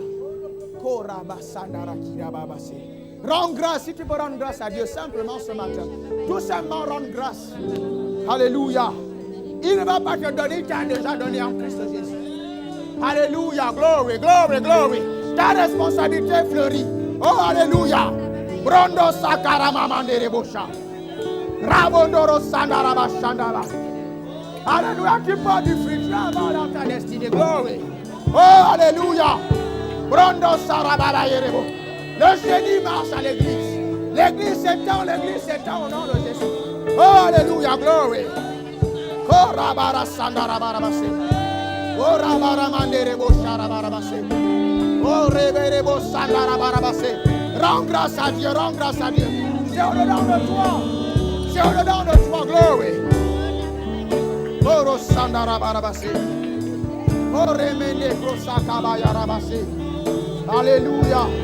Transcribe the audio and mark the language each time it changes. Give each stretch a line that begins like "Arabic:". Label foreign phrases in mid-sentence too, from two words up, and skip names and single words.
French: Korabasandara kirababase. Rends grâce, si tu peux rendre grâce à Dieu simplement ce matin. Tout simplement rendre grâce. Alléluia. Il ne va pas te donner, il t'a déjà donné en Christ Jésus. Alléluia.
English: Glory, glory, glory.
French: Ta responsabilité fleurit. Oh, alléluia. Brondo sakarama mandere bosha. Rabondoro sandaraba shandaba. Alléluia. Tu portes du fruit. Tu vas dans ta destinée. Glory. Oh, alléluia. Brondo sarababa yerebo. Le génie marche à l'église. L'église s'étend au nom de Jésus. Oh, alléluia, glory. Oh, rabara sandara barabase. Oh, rabara manderebo sharabarabase. Oh, reberebo sandara barabase. Rends grâce à Dieu, rends grâce à Dieu. C'est au-dedans de toi. C'est au-dedans de toi, glory. Oh, sandara barabase. Oh, remene prosakaba yarabase. Alléluia.